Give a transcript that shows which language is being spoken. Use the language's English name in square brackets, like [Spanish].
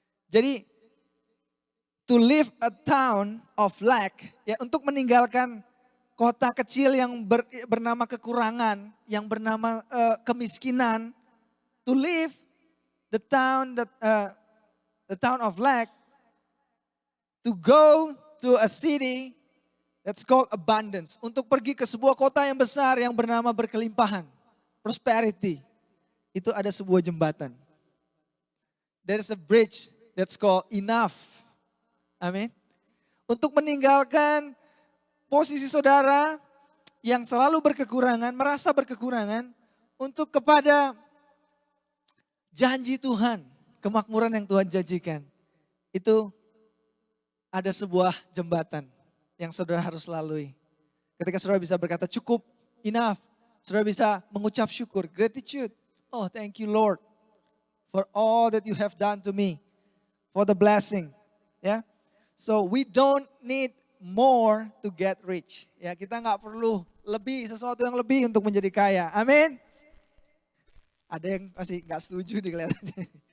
[Indonesian] Jadi [English] to leave a town of lack, [Indonesian] ya, untuk meninggalkan kota kecil yang bernama kekurangan, yang bernama kemiskinan, [English] to leave the town of lack, to go to a city that's called abundance. [Indonesian] Untuk pergi ke sebuah kota yang besar yang bernama berkelimpahan. Prosperity. Itu ada sebuah jembatan. [English] There is a bridge that's called enough. [Indonesian] Amin. Untuk meninggalkan posisi saudara yang selalu berkekurangan, merasa berkekurangan. Untuk kepada janji Tuhan, kemakmuran yang Tuhan janjikan. Itu ada sebuah jembatan yang saudara harus lalui. Ketika saudara bisa berkata cukup, enough. Saudara bisa mengucap syukur, gratitude. [English] Oh, thank you Lord for all that you have done to me. For the blessing. Ya. So we don't need more to get rich. [Indonesian] Ya, kita nggak perlu sesuatu yang lebih untuk menjadi kaya. Amin. Ada yang masih nggak setuju nih kelihatannya.